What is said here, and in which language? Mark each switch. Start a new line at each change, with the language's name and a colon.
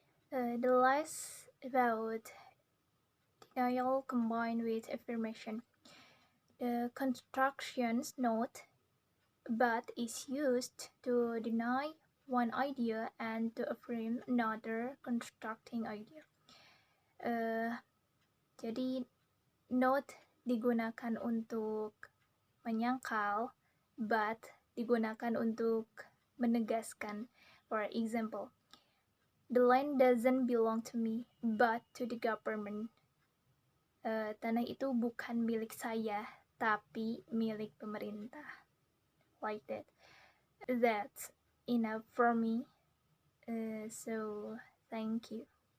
English: The last about denial combined with affirmation. The constructions note but is used to deny one idea and to affirm another constructing idea.
Indonesian: Jadi not digunakan untuk menyangkal, but digunakan untuk menegaskan.
English: For example, the land doesn't belong to me, but to the government.
Indonesian: Tanah itu bukan milik saya, tapi milik pemerintah.
English: Like that. That's enough for me. So, thank you.